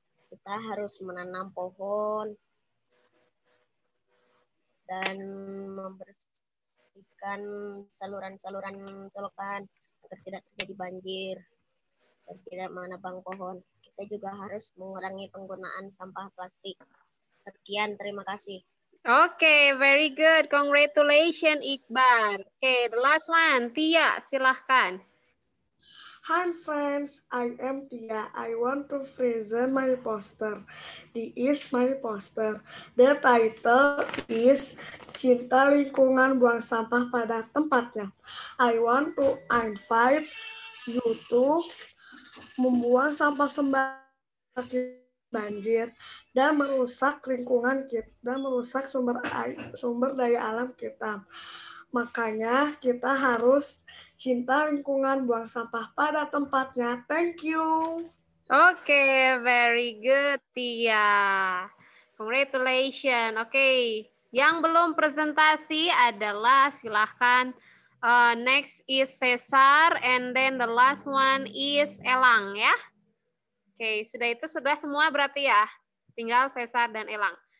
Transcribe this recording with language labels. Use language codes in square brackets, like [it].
[id] Kita harus menanam pohon dan membersihkan saluran-saluran selokan agar tidak terjadi banjir dan tidak menebang pohon. Kita juga harus mengurangi penggunaan sampah plastik. Sekian, terima kasih. [en] Okay, very good. Congratulations, Iqbar. Okay, the last one. Tia, silahkan. Hi friends, I am Tia. I want to present my poster. This is my poster. The title is Cinta Lingkungan Buang Sampah Pada Tempatnya. I want to invite you to [id] membuang sampah sembarangan banjir dan merusak lingkungan kita dan merusak sumber daya alam kita. Makanya kita harus cinta lingkungan, buang sampah pada tempatnya. [en] Thank you. Okay, very good, Tia. Congratulations. [id] Okay, yang belum presentasi adalah silahkan. [en] Next is Cesar, and then the last one is Elang, ya. [id] Oke, sudah semua berarti ya. Tinggal Cesar dan Elang.